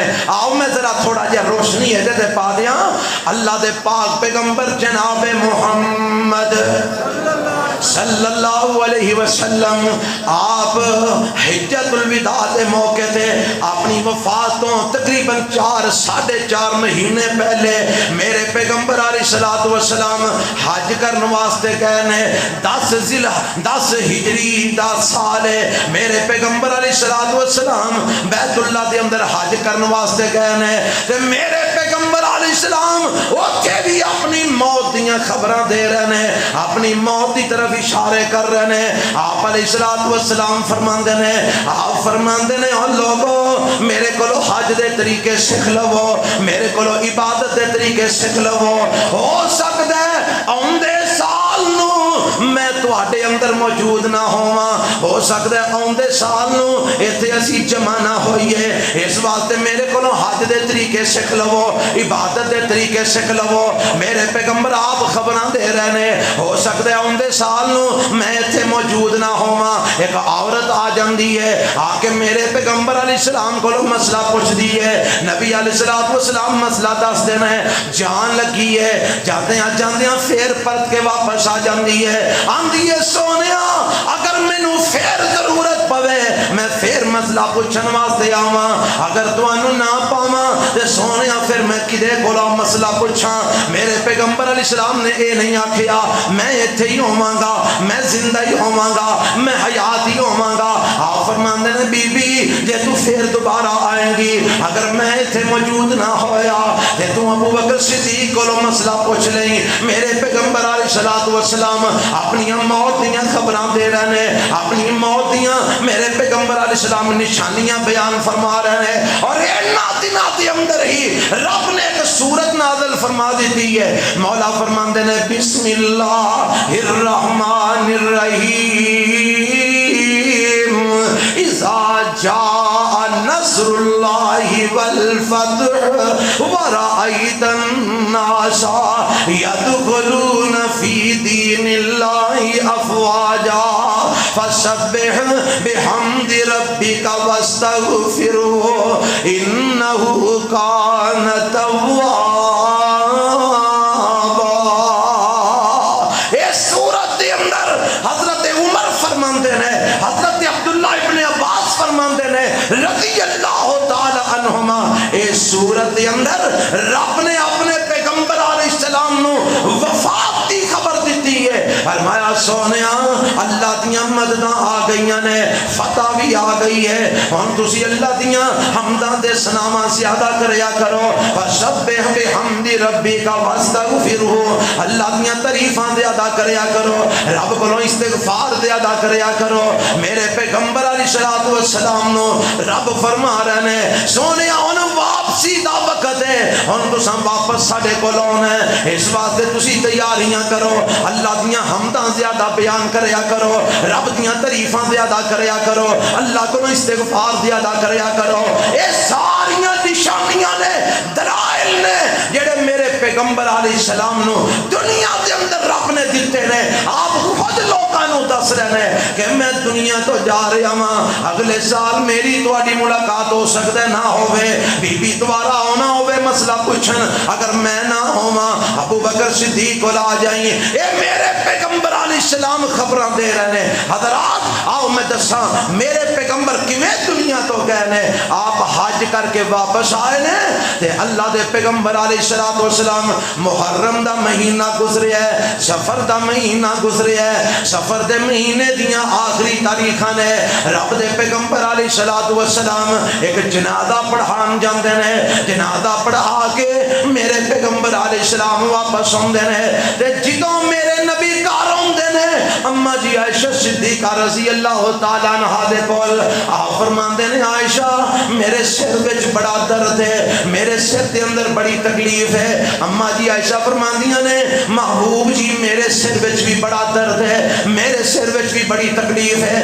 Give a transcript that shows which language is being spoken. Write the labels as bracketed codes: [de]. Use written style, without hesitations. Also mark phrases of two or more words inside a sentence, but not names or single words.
[pa] آؤ میں ذرا تھوڑا جہا روشنی ہے دے پا دیاں، اللہ دے پاک پیغمبر جناب محمد [ar] صلی اللہ علیہ وسلم، [pa] آپ حجت الوداع دے موقع تے اپنی وفاتوں تقریباً 4.5 مہینے پہلے میرے پیغمبر علیہ السلام حج کرنے واسطے گئے نے۔ 10 ہجری دا سال ہے، میرے پیغمبر علیہ السلام بیت اللہ دے اندر حج کرنے واسطے گئے نے، تے میرے پیغمبر علیہ السلام اوتھے بھی اپنی موت دیاں خبراں دے رہے ہیں، اپنی موت دی طرف اشارے کر رہے ہیں۔ آپ علیہ السلام فرماندے نے، آپ فرماندے نے او لوگو میرے کولو حج دے طریقے سکھ لو، میرے کولو عبادت دے طریقے سکھ لو، ہو سکدا ہے اوندے سال نو میں تواڈے اندر موجود نہ ہوواں، ہو سکدا ہے اوندے سال نو ایتھے اسی جمع نہ ہوئیے، اس واسطے میرے کولو حج دے طریقے سکھ لو، عبادت دے طریقے سکھ لو۔ میرے پیغمبر آپ خبراں دے رہے نے، ہو سکدا ہے اوندے سال نو میں ایتھے موجود نہ ہوواں۔ ایک عورت آ جاندی ہے، آ کے میرے پیغمبر علیہ السلام کو مسئلہ پوچھ دی ہے، نبی علیہ السلام مسئلہ دس دینا ہے، جان لگی ہے، جاندیاں پھر پرت کے واپس آ جاندی ہے، آندی ہے سونیا اگر مینوں پھر ضرورت پوے میں پھر مسئلہ پوچھن واسطے آواں، اگر تانوں نہ پاواں تے سونیا پھر میں کدے کولوں مسئلہ پوچھاں۔ میرے پیغمبر علیہ السلام نے اے نہیں آکھیا میں ایتھے ہی ہوواں گا، میں زندہ ہی ہوواں گا، میں حیات ہی ہوواں گا۔ آپ فرماندے نے بی بی جے تو پھر دوبارہ آئیں گی، اگر میں ایتھے موجود نہ ہویا تے تو ابو بکر صدیق کولوں مسئلہ پوچھ لیں۔ میرے پیغمبر علیہ السلام اپنی موت دیاں خبراں دے رہے ہیں، اپنی موت دیاں میرے پیغمبر علیہ السلام نشانیاں بیان فرما رہے ہیں، اور دنوں کے اندر ہی رب نے ایک سورت نازل فرما دیتی ہے۔ مولا فرماندے نے [ar] بسم اللہ الرحمن الرحیم اذا جاء نصر اللہ والفتح ورأیت الناس يدخلون فی دین اللہ افواجا فسبح بحمد ربک واستغفرہ انہ کان توابا۔ [pa] اس سورت کے اندر حضرت عمر فرماندے نے، حضرت عبداللہ ابن عباس فرماندے نے [ar] رضی اللہ تعالی عنہما، [pa] اس سورت کے اندر رب نے اپنے پیغمبر علیہ السلام نو وفات کی خبر دیتی ہے۔ فرمایا سونیا اللہ دیاں مدداں آ گئیاں نے، فتح بھی آ گئی ہے، ہن تسی اللہ دیاں حمداں دے ثناواں زیادہ کریا کرو، [ar] فسبح بحمد ربک واستغفرہ، [pa] اللہ دیاں تعریفاں دے ادا کریا کرو، رب کولوں استغفار دے ادا کریا کرو۔ میرے پیغمبر علیہ السلام نو رب فرما رہے ہیں سونیا ہن واپسی دا وقت ہے، ہن تساں واپس ساڈے کول آنا ہے، اس واسطے تسی تیاریاں کرو، اللہ دیاں حمداں زیادہ بیان کریا کرو، رب دیاں تعریفاں زیادہ کریا کرو، اللہ کو استغفار زیادہ کریا کرو۔ یہ ساریاں نشانیاں نے، دلائل نے جڑے میرے پیغمبر علیہ السلام نو دنیا دے اندر رب نے دیتے نے۔ آپ خود لوکاں نو دس رہے ہیں کہ میں دنیا تو جا رہا ہاں، اگلے سال میری تواڈی ملاقات ہو سکتا ہے نہ ہوے، بی بی دوبارہ آنا ہوے مسئلہ پوچھن، اگر میں نہ ہوواں ابو بکر صدیق کو لا جائیں۔ اے میرے پیغمبر علیہ السلام خبراں دے رہے ہیں۔ حضرات آؤ میں دساں میرے پیغمبر کیویں دنیا تو گئے نے۔ آپ حج کر کے واپس آئے نے تے اللہ دے پیغمبر علیہ السلام محرم دا مہینہ گزریا ہے، سفر دا مہینہ گزریا ہے، سفر دے مہینے دیاں آخری تاریخاں نے رب دے پیغمبر علیہ السلام ایک جنازہ پڑھان جاندے نے، جنازہ پڑھا کے میرے پیغمبر علیہ السلام واپس آندے نے تے جدوں میرے نبی گھر آندے نے اما جی عائشہ صدیقہ [ar] رضی اللہ تعالیٰ عنہا [pa] دے کول آپ فرماندے نے عائشہ میرے سر وچ بڑا درد ہے، میرے سر دے اندر بڑی تکلیف ہے۔ اما جی عائشہ فرماندیاں نے محبوب جی میرے سر وچ بھی بڑا درد ہے، میرے سر وچ بھی بڑی تکلیف ہے۔